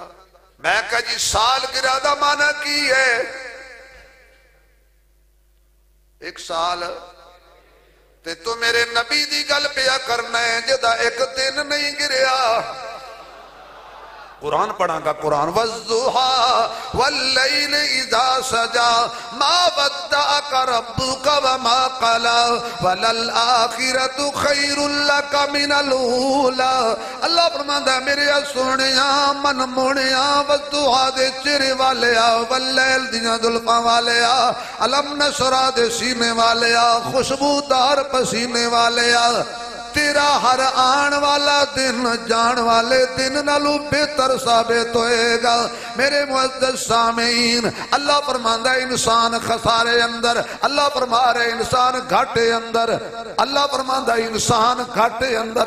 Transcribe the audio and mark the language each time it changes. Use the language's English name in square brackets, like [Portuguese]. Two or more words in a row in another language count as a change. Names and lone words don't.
[Punjabi] میں کہا جی سال گرا دا معنی کی ہے؟ ایک سال تے تو میرے نبی دی گل پیا کرنا ہے جدا ایک دن نہیں گریا۔ قرآن پڑھاں گا قرآن [Arabic] والضحى واللیل اذا سجا ما ودعک ربک وما قلا وللآخرۃ خیر لک من الاولی۔ [Punjabi] اللہ فرماندا ہے میرے سونیاں من مونیاں والضحى دے چہرے والیا واللیل دیاں زلفاں والیا علم نشرہ دے سینے والیا خوشبودار پسینے والیا، تیرا ہر آن والا دن جان والے دن نالو بہتر ثابت ہوئے گا۔ میرے معزز سامعین، اللہ فرماندا ہے انسان خسارے اندر، اللہ فرما رہے انسان گھاٹے اندر، اللہ فرماندا ہے انسان گھاٹے اندر۔